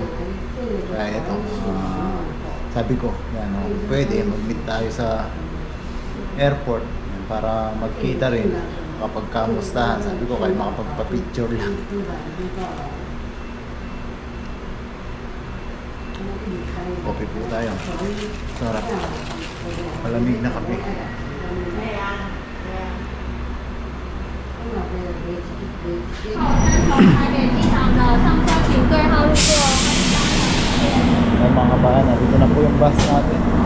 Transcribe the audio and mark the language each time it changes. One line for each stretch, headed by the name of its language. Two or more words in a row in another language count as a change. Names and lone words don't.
Filipino: Kaya ito, sabi ko, yan, pwede mag-meet tayo sa airport para magkita rin kapag kamustahan. Sabi ko, kahit makapagpa-picture lang. Kopi po tayo. Sarap. Malamig na kape.
Chinese: 从台北机场的上车请对号入座。
Filipino: Ay, mga kabahan, dito na po yung bus natin.